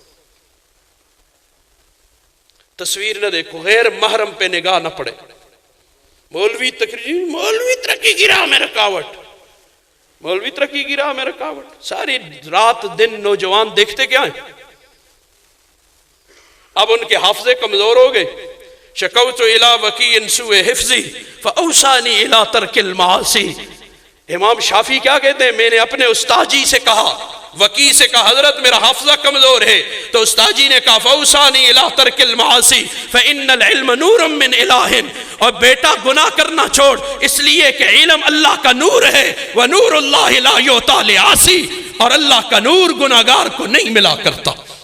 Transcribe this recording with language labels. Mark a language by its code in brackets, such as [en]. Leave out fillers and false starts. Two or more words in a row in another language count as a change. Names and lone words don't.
[ur] تصویر نہ دیکھو، غیر محرم پہ نگاہ نہ پڑے. مولوی تقریر، مولوی ترقی کی راہ میں رکاوٹ، مولوی ترقی کی راہ میں رکاوٹ. ساری رات دن نوجوان دیکھتے کیا ہیں؟ اب ان کے حافظے کمزور ہو گئے. [ar] شکوت الی وکیع سوء حفظی فاوصانی الی ترک المعاصی. [ur] امام شافعی کیا کہتے ہیں؟ میں نے اپنے استاد جی سے کہا، وکیع سے کہا حضرت میرا حافظہ کمزور ہے، تو استاد جی نے کہا [ar] فاوصانی الی ترک المعاصی فان العلم نور من الہ. [ur] اور بیٹا گناہ کرنا چھوڑ، اس لیے کہ علم اللہ کا نور ہے، [ar] ونور اللہ لا یعطی لعاصی، [ur] اور اللہ کا نور گناہگار کو نہیں ملا کرتا.